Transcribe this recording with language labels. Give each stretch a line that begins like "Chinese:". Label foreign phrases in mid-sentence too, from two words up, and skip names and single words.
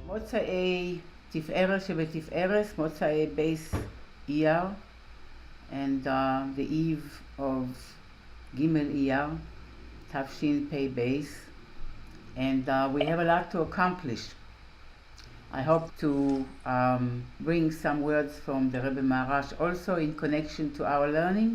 Hebrew: מוצאי תפארת שבתפארת, מוצאי בייס אייר,
English: and the eve of Gimel Iyar, Tafshin Pei Beis, and we have a lot to accomplish. I hope to bring some words from the Rebbe Maharash also in connection to our learning.